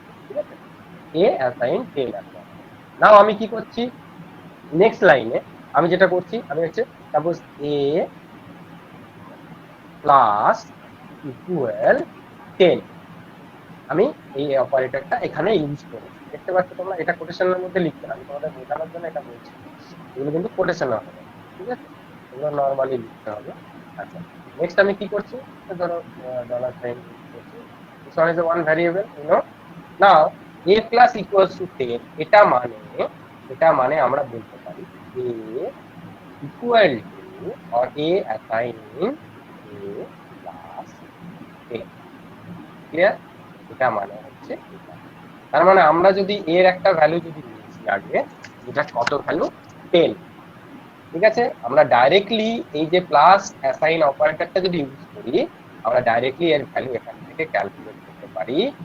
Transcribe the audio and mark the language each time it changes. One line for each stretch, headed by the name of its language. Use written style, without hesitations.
Bangla: ঠিক আছে, এ অ্যাসাইন 10 আসলাম। নাও আমি কি করছি, নেক্সট লাইনে আমি যেটা করছি, আমি হচ্ছে সাপোজ এ প্লাস ইকুয়াল 10, আমি এই অপারেটরটা এখানে ইউজ করেছি। দেখতে পাচ্ছ তোমরা, এটা কোটেশনের মধ্যে লিখতে, আমি তোমাদের বোঝানোর জন্য এটা বলছি, এগুলো কিন্তু কোটেশনে হবে। ঠিক আছে, এগুলো নর্মালি লিখতে হবে। আচ্ছা, নেক্সট আমি কি করছি, ধরো ডলার সাইন ইউজ করছি,
English: this one is a one variable, you know. Now a plus equals to 10,
Bangla: এটা মানে আমরা বলতে পারি
English: a equal to or a assigning a plus 10।
Bangla: Clear? এটা মানে হচ্ছে এটা। তার মানে আমরা যদি এর একটা ভ্যালু যদি নিয়েছি আগে, যেটা কত ভ্যালু, 10। ঠিক আছে, আমরা ডাইরেক্টলি এই যে প্লাস অ্যাসাইন অপারেটরটা যদি ইউজ করি, আমরা ডাইরেক্টলি এর ভ্যালু এখান থেকে ক্যালকুলেট করতে পারি।